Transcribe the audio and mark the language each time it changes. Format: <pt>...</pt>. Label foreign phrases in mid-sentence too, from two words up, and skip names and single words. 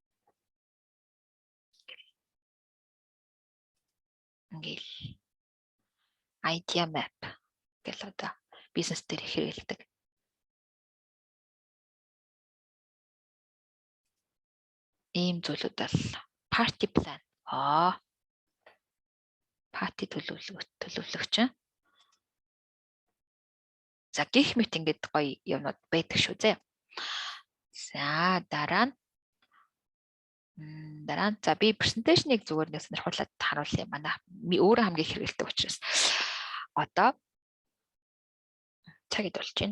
<mn>Ингээл</mn> <en>idea map</en> <mn>гэл одоо бизнес дээр их хэрэгэлдэг. Ийм зүйлүүд бол</mn> <en>party plan.</en> <mn>Party төлөвлөгч. За гих мэт ингээд гоё юмнууд байдаг шүү зэ. За дараа нь за би презентацийг зүгээр нэг сонирхуулаад харуулъя. Манай өөрөө хамгийн хэрэгэлдэг учраас одоо цагид болж байна.</mn>